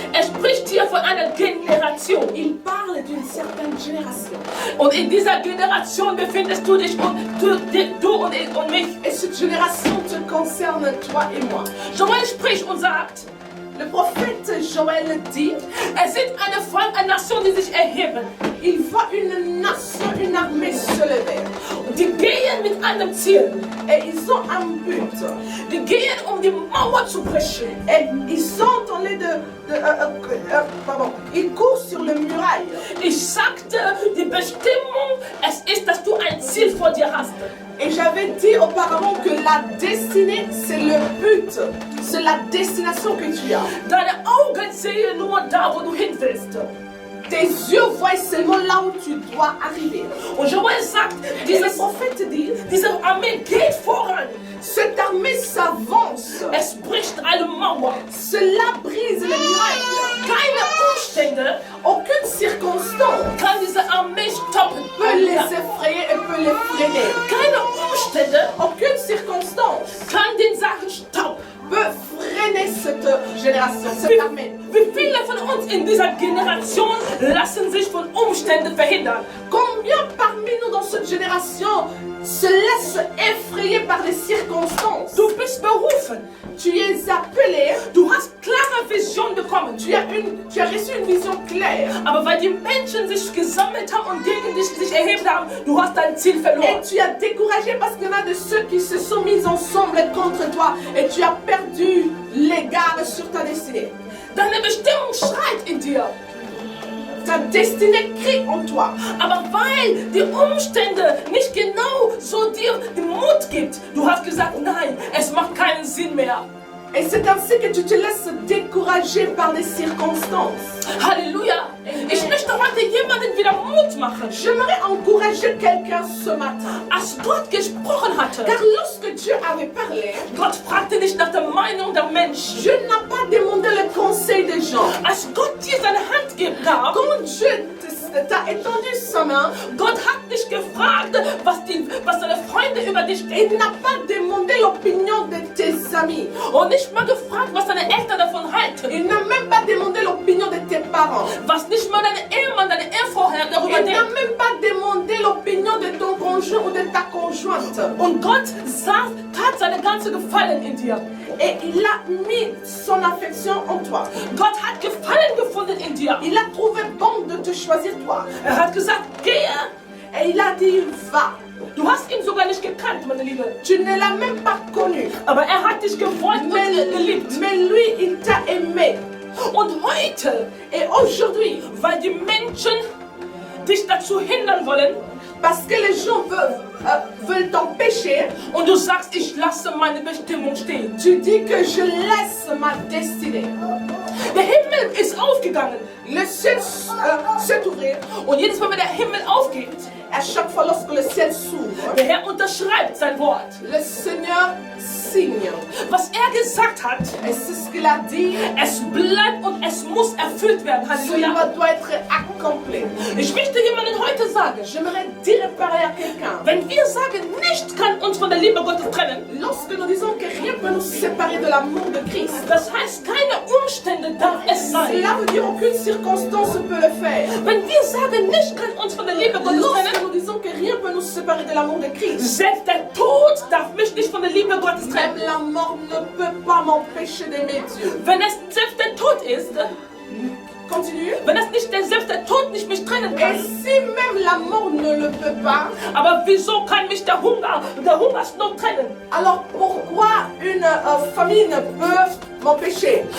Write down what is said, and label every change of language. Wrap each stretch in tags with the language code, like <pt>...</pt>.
<de>spricht hier von einer Generation.</de> <fr>Il parle d'une certaine génération.</fr> <de>Und in dieser Generation befindest du dich und du und mich.</de> <fr>Et cette génération te concerne, toi et moi.</fr> <de>Joel spricht und sagt,</de> <fr>Le prophète Joël dit,</fr> <de>es sind eine Nation, die sich erheben.</de> <fr>il voit une nation, une armée se lever.</fr> <de>Und die gehen mit einem Ziel.</de> <fr>Et ils ont un but.</fr> <de>Die gehen, um die Mauer zu brechen.</de> <fr>Et ils sont en train ils courent sur le muraille.</fr> <de>Ich sagte, die Bestimmung, es ist, dass du ein Ziel vor dir hast.</de> <fr>Et j'avais dit auparavant que la destinée, c'est le but. C'est la destination que tu as.</fr> <de>Deine Augen sehen nur da, wo du hin willst.</de> <fr>Tes yeux voient seulement là où tu dois arriver.</fr> <de>Und Joel sagt,</de> <fr>Et le prophète dit,</fr> <de>diese Armee geht voran.</de> <fr>cette armée s'avance.</fr> <de>Es bricht eine Mauer.</de> <fr>Cela brise les murailles.</fr> <de>Keine Umstände</de> <fr>Aucune circonstance</fr> <de>kann diese Armee stoppen.</de> <fr>peut les effrayer et peut les freiner.</fr> <de>Keine Umstände</de> <fr>Aucune circonstance</fr> <de>kann den sagen, stopp.</de> <fr>peut freiner cette génération, cette armée.</fr> <de>Wie viele von uns in dieser Generation lassen sich von Umständen verhindern?</de> <fr>Combien parmi nous dans cette génération se laissent effrayer par les circonstances?</fr> <de>Du bist berufen.</de> <fr>Tu es appelé,</fr> <de>Du hast klare Vision bekommen.</de> <fr>tu as reçu une vision claire.</fr> <de>Aber weil die Menschen sich gesammelt haben und gegen dich sich erhebt haben, du hast dein Ziel</de> <fr>Et verloren. tu as découragé parce qu'il y en a de ceux qui se sont mis ensemble contre toi. Et tu as perdu l'égard sur ta destinée.</fr> <de>Deine Bestimmung schreit in dir.</de> <fr>Ta destinée crie en toi.</fr> <de>Aber weil die Umstände nicht genau so dir den Mut gibt, du hast gesagt, nein, es macht keinen Sinn mehr.</de> <fr>Et c'est ainsi que tu te laisses décourager par les circonstances. Halleluja.</fr> <de>Ich möchte heute jemanden wieder Mut machen.</de> <fr>J'aimerais encourager quelqu'un ce matin.</fr> <de>Als Gott gesprochen hatte,</de> <fr>Car lorsque Dieu avait parlé,</fr> <de>Gott fragte nicht nach der Meinung der Menschen.</de> <fr>Dieu n'a pas demandé le conseil des gens.</fr> <de>Als Gott dir seine Hand gab,</de> <fr>Quand Dieu t'a étendu sa main,</fr> <de>Gott hat nicht gefragt, was deine Freunde über dich</de> <fr>il</fr> <de>denken.</de> <fr>n'a pas demandé l'opinion de tes amis.</fr> <de>Und nicht mal gefragt, was deine Eltern davon halten.</de> <fr>Il n'a même pas demandé l'opinion de tes parents.</fr> <de>Was nicht mal dein Ehemann, deine Ehefrau darüber</de> <fr>Il n'a</fr> <de>denkt.</de> <fr>même pas demandé l'opinion de ton conjoint ou de ta conjointe.</fr> <de>Und Gott tat seine ganze Gefallen in dir.</de> <fr>Et il a mis son affection en toi.</fr> <de>Gott hat Gefallen gefunden in dir.</de> <fr>Il a trouvé bon de te choisir toi.</fr> <de>Hat gesagt, gehe.</de> <fr>Et il a dit, va.</fr> <de>Du hast ihn sogar nicht gekannt, meine Liebe.</de> <fr>Tu ne l'as même pas connu.</fr> <de>Aber hat dich gewollt und geliebt.</de> <fr>Mais lui, il t'a aimé.</fr> <de>Und heute,</de> <fr>Et aujourd'hui,</fr> <de>weil die Menschen dich dazu hindern wollen,</de> <fr>parce que les gens veulent t'empêcher,</fr> <de>und du sagst, ich lasse meine Bestimmung stehen.</de> <fr>tu dis que je laisse ma destinée.</fr> <de>Der Himmel ist aufgegangen.</de> <fr>Le ciel s'est ouvert.</fr> <de>Und jedes Mal, wenn der Himmel aufgeht,</de> <fr>À chaque fois lorsque le ciel s'ouvre,</fr> <de>der Herr unterschreibt sein Wort.</de> <fr>le Seigneur signe.</fr> <de>Was gesagt hat,</de> <fr>Et c'est ce qu'il a dit.</fr> <de>es bleibt und es muss erfüllt werden.</de> <fr>Cela Halleluja. doit être accompli.</fr> <de>Ich möchte jemandem heute sagen,</de> <fr>J'aimerais dire pareil à quelqu'un.</fr> <de>wenn wir sagen, nichts kann uns von der Liebe Gottes trennen,</de> <fr>Lorsque nous disons que rien ne peut nous séparer de l'amour de Christ,</fr> <de>das heißt, keine Umstände darf es sein.</de> <fr>cela veut dire aucune circonstance peut le faire.</fr> <de>Wenn wir sagen, nichts kann uns von der Liebe Gottes</de> <fr>Lorsque</fr> <de>trennen,</de> <fr>nous disons que rien ne peut nous séparer de l'amour de Christ,</fr> <de>selbst der Tod darf mich nicht von der Liebe Gottes trennen.</de> <fr>même la mort ne peut pas m'empêcher d'aimer Dieu.</fr> <de>Wenn es selbst der Tod ist,</de> <fr>Continue.</fr> <de>wenn es nicht selbst der Tod nicht mich trennen</de> <fr>Et</fr> <de>kann,</de> <fr>si même la mort ne le peut pas,</fr> <de>aber wieso kann mich der Hungersnot trennen?</de> <fr>alors pourquoi une famille ne peut m'empêcher?</fr>